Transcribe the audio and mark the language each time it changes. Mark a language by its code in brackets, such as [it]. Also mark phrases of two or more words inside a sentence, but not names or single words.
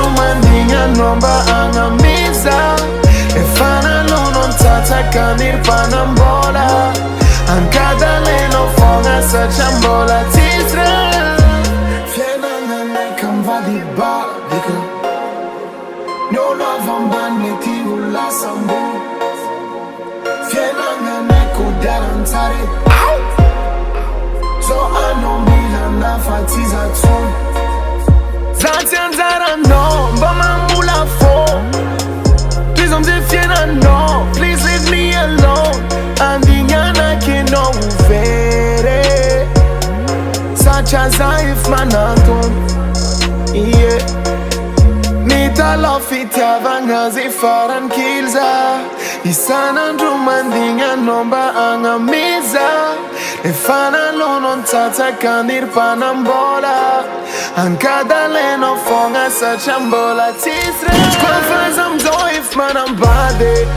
[mg] mandigna nomba agnamiza efa nalono nitsatsaka nirpanambola ankadalenao fogna satria mbola tsisy ra fiainagnanay kamivady balika ny olo avy ambany mety ho lasa ambony fiainagnanay kodiaran-tsary zao anao mila nafatsiza tsony Zatsy anjaranao mba mambola fô Toizo amizay fiainanao [en] Please leave me alone [mg] Andignanaky anao ho very Satria za if manantony Yeah Nitalaho fitiavagna zay faran'ny kilza isan'andro mandigna nomba agnamiza efa nalono nitsatsaka nirpanambola ankadalenao fogna satria mbola tsisy ra Squafaza amizao if manambady